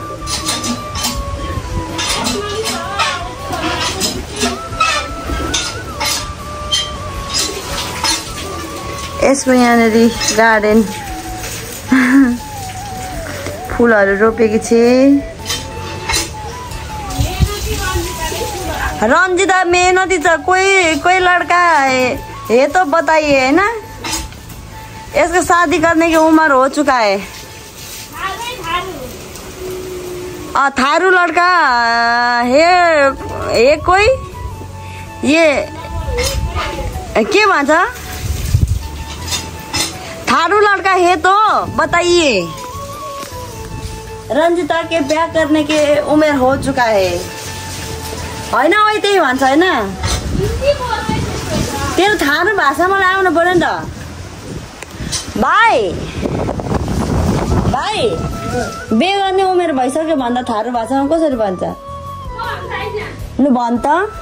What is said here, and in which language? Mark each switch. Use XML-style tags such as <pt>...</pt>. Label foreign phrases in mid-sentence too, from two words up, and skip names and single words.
<ne>यसको यहाँनिर गार्डन फुलहरू रोपेकी छे रन्जिता मेहनती छ</ne> <hi>कोई लड़का है तो बताइए है ना इसका शादी करने की उम्र हो चुका है थारू लड़का है कोई ये</hi> <ne>के भन्छ</ne> <hi>थारू लड़का है तो बताइए रंजिता के ब्याह करने के उम्र हो चुका है</hi> <ne>हैन वही त्यही भन्छ हैन तेरो थारू भाषामा आउनु पर्यो नि त भाइ बिहे गर्ने उमेर भइसक्यो भन्दा थारू भाषामा कसरी भन्छ लु भन् त</ne>